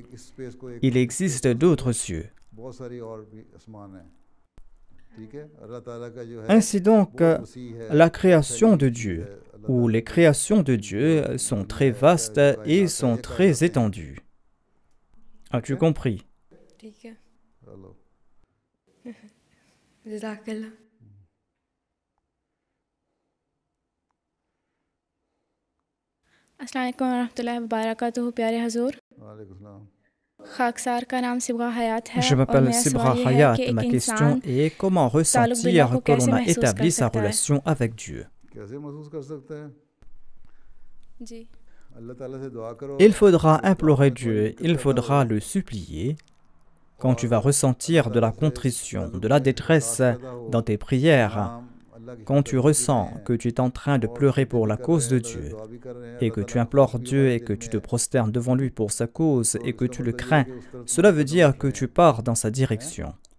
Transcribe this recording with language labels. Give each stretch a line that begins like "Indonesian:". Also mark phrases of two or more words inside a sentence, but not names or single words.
French: Il existe d'autres cieux. Ainsi donc, la création de Dieu, ou les créations de Dieu, sont très vastes et sont très étendues. As-tu compris?
Urdu: ٹھیک ہے جزاک اللہ
Arabic: السلام علیکم رحمۃ اللہ و برکاتہ
Urdu: پیارے حضور خاکسار کا نام صبغہ حیات ہے
French: Je m'appelle Sibra Hayat. Ma question est comment ressentir que l'on a établi sa relation avec Dieu?
Urdu: जी
French: Il faudra implorer Dieu, il faudra le supplier. Quand tu vas ressentir de la contrition, de la détresse dans tes prières, quand tu ressens que tu es en train de pleurer pour la cause de Dieu, et que tu implores Dieu et que tu te prosternes devant lui pour sa cause et que tu le crains, cela veut dire que tu pars dans sa direction.